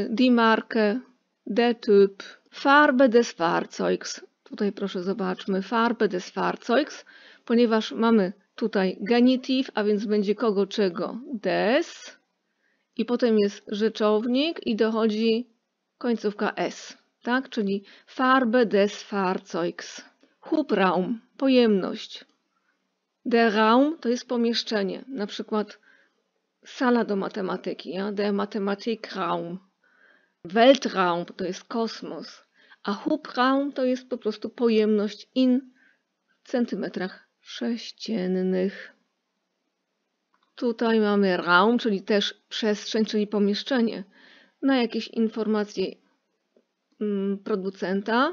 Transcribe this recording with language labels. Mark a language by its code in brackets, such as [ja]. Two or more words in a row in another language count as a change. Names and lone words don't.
[de] Die Marke, der Typ, Farbe des Fahrzeugs. [pl] Tutaj proszę zobaczmy, [de] Farbe des Fahrzeugs, [pl] ponieważ mamy tutaj genitiv, a więc będzie kogo, czego, des. I potem jest rzeczownik i dochodzi końcówka s, tak? Czyli [de] Farbe des Fahrzeugs. [pl] Hubraum, pojemność. [de] Der Raum [pl] to jest pomieszczenie, na przykład sala do matematyki, ja? [de] Der Mathematikraum. [pl] Weltraum to jest kosmos, a Hubraum to jest po prostu pojemność in centymetrach sześciennych. Tutaj mamy Raum, czyli też przestrzeń, czyli pomieszczenie na jakieś informacje producenta.